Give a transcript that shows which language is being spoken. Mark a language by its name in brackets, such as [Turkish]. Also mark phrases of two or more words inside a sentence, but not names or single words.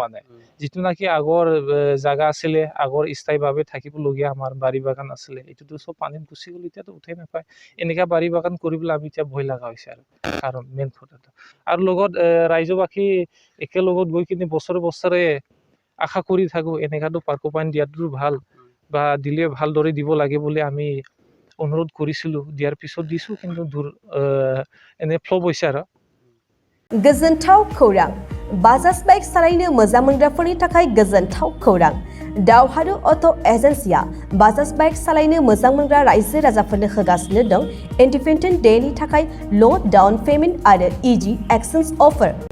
[Assamese] মানে যিটো নাকি আগৰ জাগা আছিলে আগৰ স্থায়ীভাৱে থাকিবলগীয়া আমাৰ বাৰী বাগান আছিলে এইটোতো চব পানীত গুচি গ'ল এতিয়াতো উঠাই নাপায় এনেকা বাৰী বাগান কৰিবলৈ আমি এতিয়া ভয় লগা হৈছে আৰু কাৰণ মেইন কথাটো আৰু লগত ৰাইজবাসী একেলগত গৈ কিনে বছৰে বছৰে আশা কৰি থাকো এনেকাতো পাৰ্কোপাইন দিয়াটো ভাল বা দিলে ভালদৰে দিব লাগে বুলি আমি অনুৰোধ কৰিছিলো দিয়াৰ পিছত দিছো কিন্তু এনে ফ্লপ হৈছে আৰু [Bodo] गोजोनथाव खौरां बाजाज बाइक सालायनो मोजां मोनग्राफोरनि थाखाय गोजोनथाव खौरां दावहारु अट' एजेन्सिया बाजाज बाइक सालायनो मोजां मोनग्रा रायजो राजाफोरनो होगासिनो दं इन्डिपेन्डेन्ट डेनि थाखाय [English] low down payment [Bodo] आरो [English] easy exchange offer